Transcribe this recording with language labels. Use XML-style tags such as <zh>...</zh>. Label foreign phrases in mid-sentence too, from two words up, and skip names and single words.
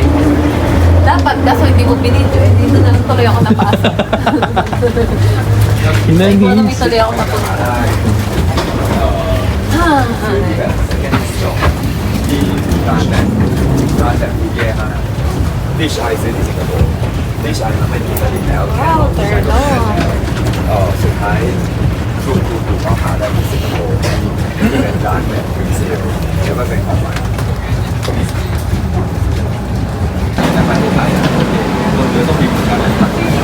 <tl>Dapat, kaso hindi mo binidyo. Eh, dito na lang tuloy ako napasok. Economy tuloy ako napunta.</tl> <en>Dish ice</en> <th>ในสิงคโปร์</th> <en>Dish ice</en> <th>มันไม่มีผลิตแล้ว</th> <en>Wow, turn on.</en> <th>สุดท้ายถูกเขาหาได้ที่สิงคโปร์เป็นร้านแบบรีเซลแล้วก็เป็นของใหม่แต่มันไม่ขายนะคนเดียวต้องมีผลงานอะไรต่าง</th>